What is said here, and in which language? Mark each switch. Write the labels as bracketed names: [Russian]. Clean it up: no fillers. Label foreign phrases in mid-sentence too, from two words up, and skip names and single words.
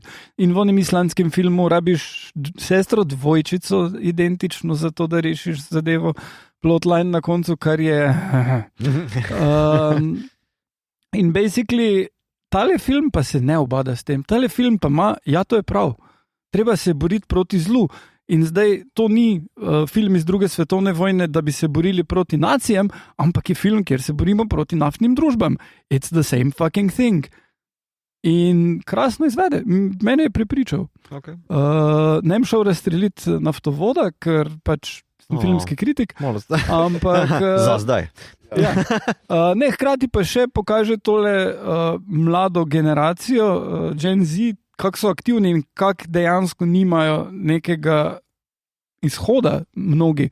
[Slovenian] In v onem islandskem filmu rabiš sestro dvojčico identično za to, da rešiš zadevo, plotline na koncu, kar je in basically tale film pa se ne obada s tem. Tale film pa ima, ja, to je prav. Treba se boriti proti zlu. In zdaj to ni film iz 2. svetovne vojne, da bi se borili proti nacijam, ampak je film, kjer se borimo proti naftnim družbam. [English] It's the same fucking thing. [Slovenian] In krasno izvede. Mene je prepričal. Okay. Ne bom šel razstreliti naftovoda, ker pač sem filmski kritik. Ampak za zdaj. Ja. Ne, hkrati pa še pokaže tole mlado generacijo, Gen Z, kako so aktivni in kako dejansko nimajo nekega izhoda mnogi.